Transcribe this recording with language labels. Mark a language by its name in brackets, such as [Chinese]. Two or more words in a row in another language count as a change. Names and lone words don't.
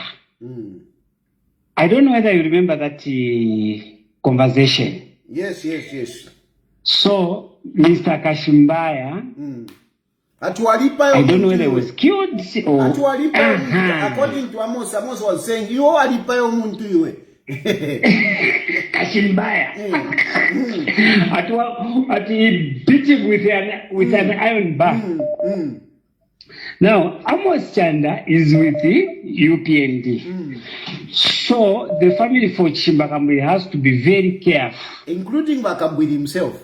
[English] I don't know whether you remember that conversation. Yes. So, Mr. Kashimbaya I don't know whether it was killed or... According to Amos was saying, you are [Bemba] alipayo muntu iwe. [English] Kashimbaya. At he beat him with an iron bar. Now, Amos Chanda is with the UPND. So, the family for Chimbakambwili has to be very careful. Including Bakambwili himself.